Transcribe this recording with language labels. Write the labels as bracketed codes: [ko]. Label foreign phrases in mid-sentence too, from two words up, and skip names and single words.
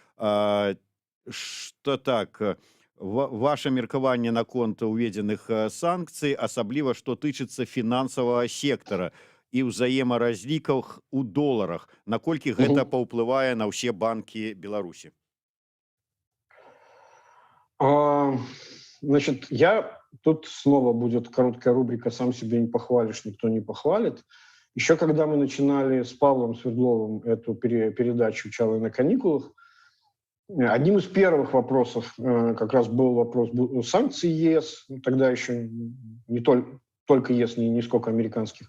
[ru] что так, [be] ваше меркаванне наконт уведзеных санкцый, асабліва што тычыцца фінансавага сектара і ўзаемаразліках у доларах, наколькі гэта паўплывае на ўсе банкі Беларусі? [ru] Значит, тут снова будет короткая рубрика «Сам себе не похвалишь, никто не похвалит». Еще когда мы начинали с Павлом Свердловым эту передачу «Чалы на каникулах», одним из первых вопросов как раз был вопрос санкций ЕС, тогда еще не только ЕС, не сколько американских.